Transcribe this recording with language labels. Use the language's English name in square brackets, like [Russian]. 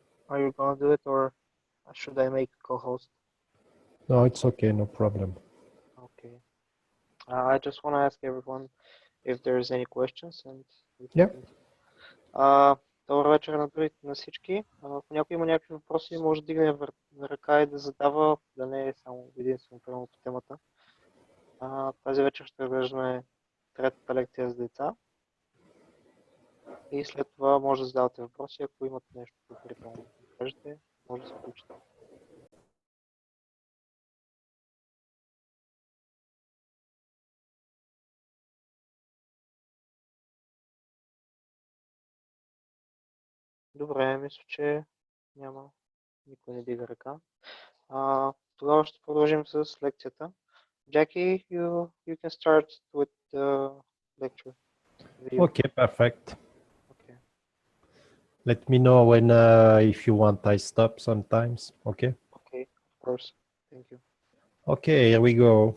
[English] Are you gonna do it or should I make a co-host? No, it's okay, no problem. Okay. I just want to ask everyone if there's any questions and we can Yeah. continue. [Bulgarian] Добър вечер на всички. Ако някой има някакви въпроси, може да дигне ръка и да задава, да не е само единствено прямо по темата. Тази вечер ще разглеждаме третата лекция за деца. И след това може да задавате въпроси, ако имате нещо предварително да кажете, може да се включите. Добре, мисля, че няма никой не дига ръка. Тогава ще продължим с лекцията. [English] Jackie, you can start with the lecture. Video. Okay, perfect. Okay. Let me know when if you want I stop sometimes. Okay. Okay, of course. Thank you. Okay, here we go.